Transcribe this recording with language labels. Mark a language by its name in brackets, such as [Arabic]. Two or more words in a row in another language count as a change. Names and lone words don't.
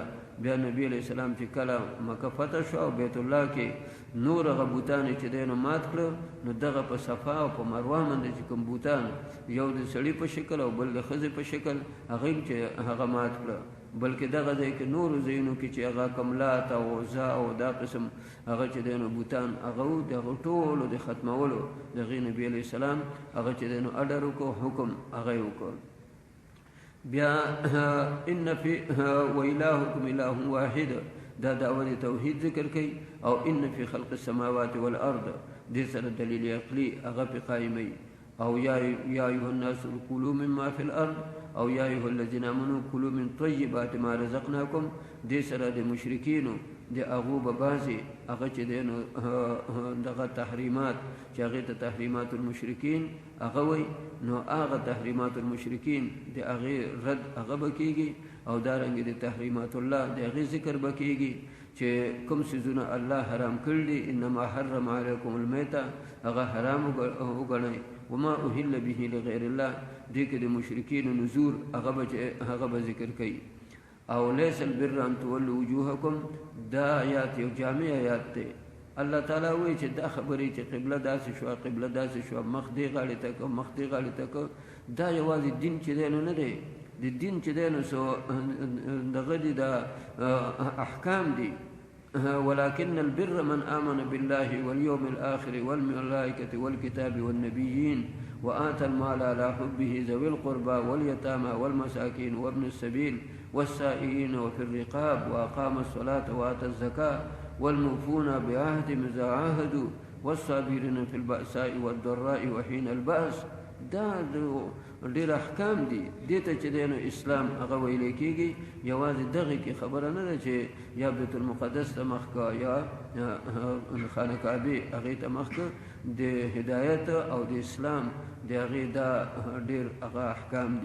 [Pashto] بیا نبی علیه السلام چې کله مکه فتح شو او بیت الله کې نور هغه بوتان چې دی نو مات کړه، نو دغه په صفا او په مروه باندې چې کوم بوتان یو د سړي په شکل او بل د ښځې په شکل هغه چې هغه مات کړه، بلکې دغه ځای کې نورو ځایونو کې چې هغه کملات او عزا او دا قسم هغه چې دی نو بوتان هغه و، د هغو ټولو د ختمولو د هغې نبي علیه السلام هغه چې دی نو اډر وکړو، حکم هغه یې وکړ. بیا [Arabic] ان فی و الهکم اله واحد، [Pashto] دا دعوه توحید ذکر کوي. او [Arabic] ان فی خلق السماوات والارض، [Pashto] دې سره دلیل عقلی هغه پې قایموي. [Arabic] او یا ایها الناس کلوا مما فی الارض، او یا ایها الذین آمنوا کلوا من طیبات ما رزقناکم، [Pashto] دې سره د مشرکینو د هغو به بعضې هغه چې دی نو دغه تحریمات چې هغې ته [Arabic] تحریمات المشرکین [Pashto] هغه وایي، نو هغه [Arabic] تحریمات المشرکین [Pashto] د هغې رد هغه به کېږي، او دارنګې د [Arabic] تحریمات الله [Pashto] د هغې ذکر به کېږي چې کوم څیزونه الله حرام کړي دي. [Arabic] انما حرم علیکم المیته، [Pashto] هغه حرام وګڼئ. [Arabic] وما اهل به لغیر الله، [Pashto] دې کې د مشرکینو نذور هغه به ذکر کوي. او [Arabic] لیس البر ان تولوا وجوهکم، [Pashto] دا آیات یو جامع آیات دی. الله تعالی وایي چې دا خبرې چې قبله داسې شوه، قبله داسې شوه، مخ دې غاړې ته که مخ دې غاړې ته که، دا یوازې دین چې دی نو نه دی. د دین چې دی نو دغه دي دا احکام دي. [Arabic] ولكن البر من آمن بالله واليوم الآخر والملائكة والكتاب والنبيين وآتى المال على حبه ذوي القربى واليتامى والمساكين وابن السبيل والسائلين وفي الرقاب وأقام الصلاة وآتى الزكاة والموفون بعهدهم إذا عاهدوا والصابرين في البأساء والضراء وحين البأس. [Pashto] دا ډېر احکام دي. دې ته چې دی نو اسلام هغه ویلی کېږي. یوازې دغې کې خبره نه ده چې یا بیت المقدس ته مخ که یا خانه کعبې هغې ته مخ که. د هدایت او د اسلام د هغې دا ډېر هغه احکام دي.